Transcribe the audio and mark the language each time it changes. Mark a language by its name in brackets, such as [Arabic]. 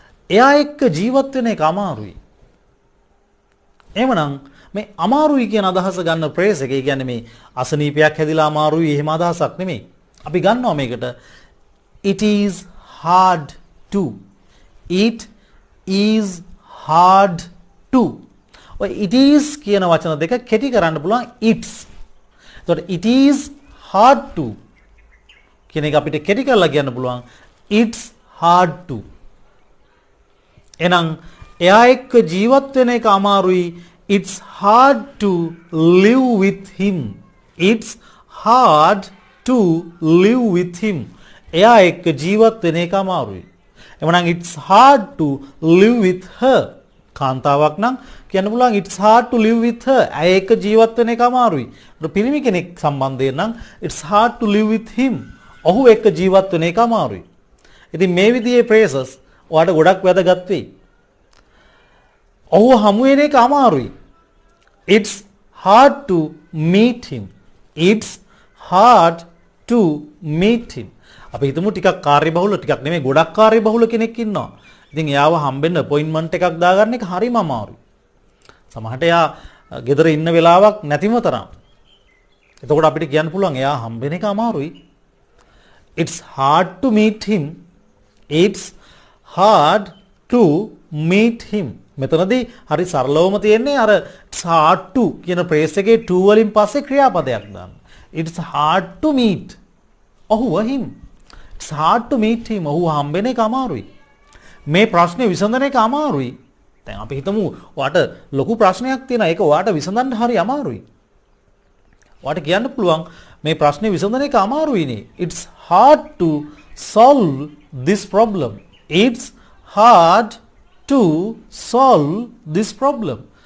[Sinhala] එයා එක්ක ජීවත් වෙන එක අමාරුයි. එහෙමනම් මේ අමාරුයි කියන අදහස ගන්න ප්‍රේස් එක. ඒ කියන්නේ මේ අසනීපයක් හැදිලා අමාරුයි එහෙම අදහසක් නෙමෙයි. අපි ගන්නවා මේකට [English] it is hard to. It is hard to. [Sinhala] ඔය it is කියන වචන දෙක කෙටි කරන්න පුළුවන් it's. එතකොට [English] it is hard to [Sinhala] කියන එක අපිට කෙටි කරලා කියන්න පුළුවන් [English] it's hard to. [Sinhala] එහෙනම් එයා එක්ක ජීවත් වෙන එක අමාරුයි. [English] It's hard to live with him. It's hard to live with him. [Sinhala] එයා එක්ක ජීවත් වෙන එක අමාරුයි. එමනම් [English] it's hard to live with her. [Sinhala] කාන්තාවක් නම් කියන්න පුළුවන් [English] it's hard to live with her. [Sinhala] ඇය එක්ක ජීවත් වෙන එක අමාරුයි. පිරිමි කෙනෙක් සම්බන්ධයෙන් නම් [English] it's hard to live with him. [Sinhala] ඔහු එක්ක ජීවත් වෙන එක අමාරුයි. ඉතින් මේ විදිහේ phrases ඔයාලට ගොඩක් වැදගත් වෙයි. ඔහු හමු වෙන එක අමාරුයි. [English] It's hard to meet him. It's hard to meet him. [Sinhala] අපි හිතමු ටිකක් කාර්යබහුල ටිකක් නෙමෙයි ගොඩක් කාර්යබහුල කෙනෙක් ඉන්නවා. ඉතින් එයාව හම්බෙන්න අපොයින්ට්මන්ට් එකක් දාගන්න එක හරිම අමාරුයි. සමහරට එයා ගෙදර ඉන්න වෙලාවක් නැතිම තරම්. එතකොට අපිට කියන්න පුළුවන් එයා හම්බෙන එක අමාරුයි. [English] It's hard to meet him. It's hard to meet him. [Sinhala] මෙතනදී හරි සරලවම තියෙන්නේ අර it's hard to කියන ප්‍රේස් එකේ to වලින් පස්සේ ක්‍රියාපදයක් දාන්න. [English] It's hard to meet. [Sinhala] ඔහුව [English] him. It's hard to meet him. [Sinhala] ඔහුව හම්බෙන එක අමාරුයි. මේ ප්‍රශ්නේ විසඳන එක අමාරුයි. දැන් අපි හිතමු ඔයාට ලොකු ප්‍රශ්නයක් තියෙනවා. ඒක ඔයාට විසඳන්න හරි අමාරුයි. ඔයාට කියන්න පුළුවන් මේ ප්‍රශ්නේ විසඳන එක අමාරුයිනේ. [English] It's hard to solve this problem. It's hard to solve this problem.